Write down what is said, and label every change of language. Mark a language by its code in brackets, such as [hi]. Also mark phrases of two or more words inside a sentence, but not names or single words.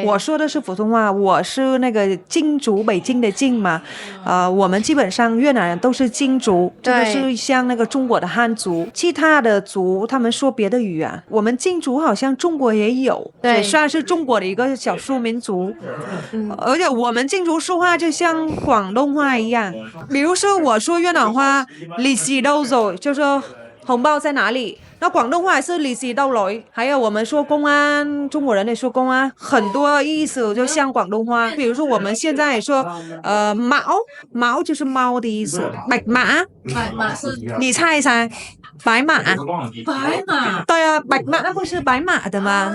[zh] 我说的是普通话，我是那个京族，北京的京嘛，我们基本上越南人都是京族，这个是像那个中国的汉族，其他的族他们说别的语言，我们京族好像中国也有，也算是中国的一个少数民族，而且我们京族说话就像广东话一样，比如说我说越南话，利息 [vi] đâu rồi， [zh] 就是红包在哪里？那广东话也是利息 [vi] đâu rồi， [zh] 还有我们说公安，中国人也说公安，很多意思就像广东话。比如说我们现在也说毛就是猫的意思，白马是你猜一猜，白马对啊，白马那不是白马的吗？